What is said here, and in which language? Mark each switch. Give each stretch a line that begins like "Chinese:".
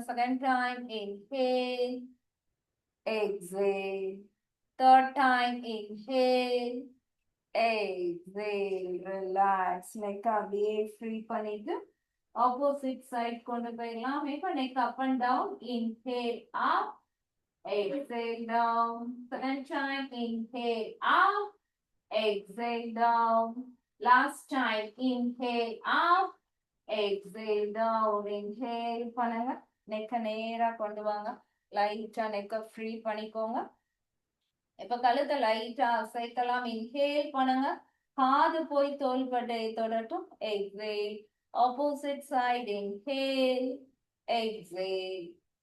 English: Second time inhale, exhale. Third time inhale, exhale. Relax.
Tamil: நெக்க அப்படியே free பண்ணிட்டு opposite side கொண்டு போயிடலாம்.
English: இப்போ neck up and down. Inhale up, exhale down. Second time, inhale up, exhale down. Last time, inhale up, exhale down.
Tamil: Inhale பண்ணுங்க. நெக்க நேரா கொண்டு வாங்க. லைட்டா நெக்க ஃப்ரீ பண்ணிக்கோங்க. இப்ப கழுத்தை லைட்டா அசைக்கலாம். இன்ஹேல் பண்ணுங்க. காது போய் தோள்பட்டையை தொடட்டும். Exhale.
English: Opposite side. Inhale, exhale.